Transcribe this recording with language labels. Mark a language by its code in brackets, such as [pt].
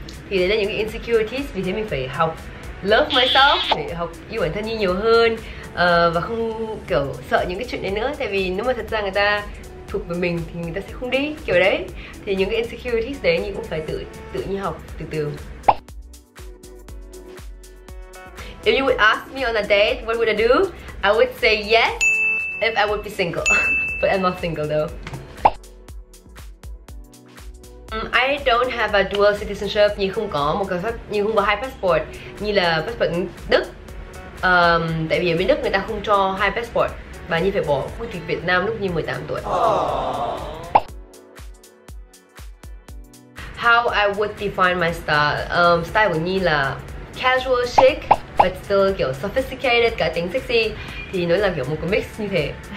[vi] Thì đấy là những cái insecurities, vì thế mình phải học [en] love myself, [vi] để học yêu bản thân Nhi nhiều hơn. và không kiểu sợ những cái chuyện đấy nữa. Tại vì nếu mà thật ra người ta thuộc về mình thì người ta sẽ không đi kiểu đấy. Thì những cái insecurities đấy Nhi cũng phải tự Nhi học từ từ. [en] If you would ask me on a date, what would I do? I would say yes if I would be single. But I'm not single though. I don't have a dual citizenship. [vi] Nhi không có Nhi không có hai passport. Nhi là passport Đức. Tại vì ở bên Đức người ta không cho hai passport và Nhi phải bỏ quốc tịch Việt Nam lúc Nhi 18 tuổi. [en] How I would define my style. [vi] Style của Nhi là [en] casual chic but still [vi] kiểu sophisticated, cả tính sexy. Thì nó là kiểu một cái mix như thế.